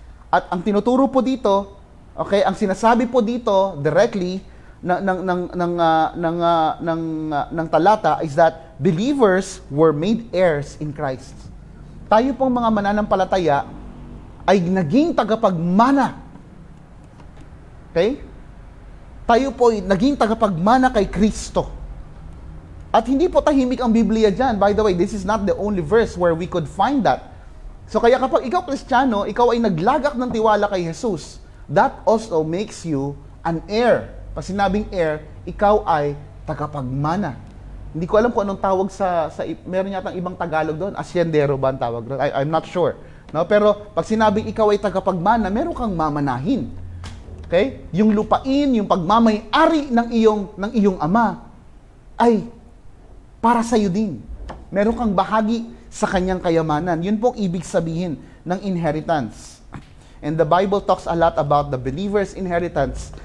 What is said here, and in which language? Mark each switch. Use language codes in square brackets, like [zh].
[tl] At ang tinuturo po dito, okay, ang sinasabi po dito directly ng talata [en] is that believers were made heirs in Christ. [tl] Tayo pong mga mananampalataya ay naging tagapagmana. Okay? Tayo po ay naging tagapagmana kay Kristo. At hindi po tahimik ang Biblia dyan. [en] By the way, this is not the only verse where we could find that. [tl] So kaya kapag ikaw Kristiyano, ikaw ay naglagak ng tiwala kay Jesus, [en] that also makes you an heir. [tl] Pag sinabing heir, ikaw ay tagapagmana. Hindi ko alam kung anong tawag meron yatang ibang Tagalog doon. Asyendero ba ang tawag doon? [en] I'm not sure. [tl] No? Pero pag sinabing ikaw ay tagapagmana, meron kang mamanahin. Okay? Yung lupain, yung pagmamay-ari ng iyong ama ay para sa iyo din. Meron kang bahagi sa kanyang kayamanan. Yun pong ibig sabihin ng inheritance. [en] And the Bible talks a lot about the believer's inheritance.